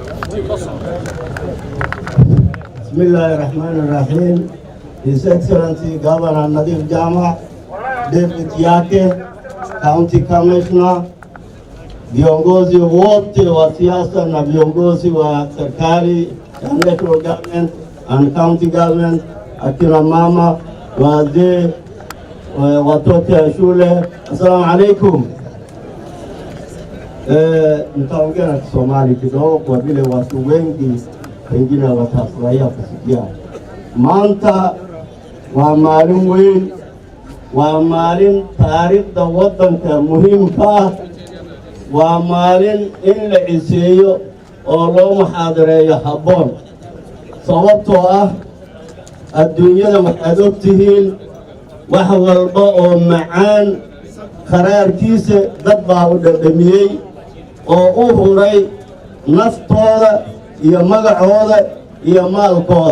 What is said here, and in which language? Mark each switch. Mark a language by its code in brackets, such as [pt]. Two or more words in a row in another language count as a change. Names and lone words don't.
[ar] Bismillahirrahmanirrahim. [en] His Excellency Governor [sw] Nadif Jama, Deputy yake, [en] County Commissioner, [sw] viongozi wote wa siasa na viongozi wa serikali, [en] national government and county government, [sw] akina mama, wazee, watoto ya shule, [ar] assalamu alaikum. [sw] Nitaongea na Kisomali kidogo kwa vile watu wengi wengine watafurahia kusikia. [so] Maanta waa maalin weyn, waa maalin taariikhda waddanka muhiimka ah, waa maalin in la ciseeyo oo loo muxaadareeyo habboon. Sababtoo ah adduunyada waxaad og tihiin wax walba oo macaan qaraarkiisa dad baa u dhadhamiyey oo u huray naftooda iyo magacooda iyo maalkooda.